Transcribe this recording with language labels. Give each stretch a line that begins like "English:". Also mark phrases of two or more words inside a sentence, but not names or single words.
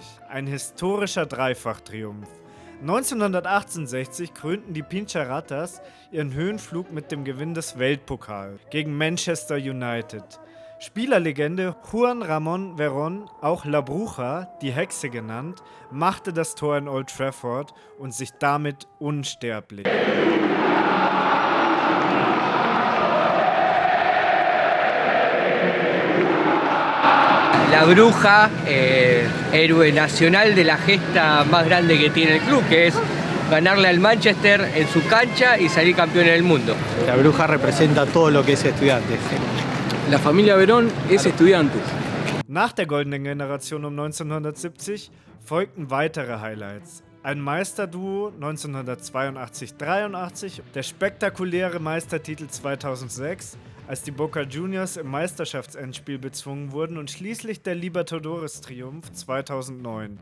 German: Ein historischer Dreifachtriumph. 1968 krönten die Pincharatas ihren Höhenflug mit dem Gewinn des Weltpokals gegen Manchester United. Spielerlegende Juan Ramón Verón, auch La Bruja, die Hexe genannt, machte das Tor in Old Trafford und sich damit unsterblich.
Spanish: La Bruja, héroe nacional de la gesta más grande que tiene el club, que es ganarle al Manchester en su cancha y salir campeón del mundo. La Bruja representa todo lo que es Estudiantes. La familia Verón es Estudiantes.
German: Nach der goldenen Generation um 1970 folgten weitere Highlights. Ein Meisterduo 1982-83, der spektakuläre Meistertitel 2006, als die Boca Juniors im Meisterschaftsendspiel bezwungen wurden und schließlich der Libertadores-Triumph 2009.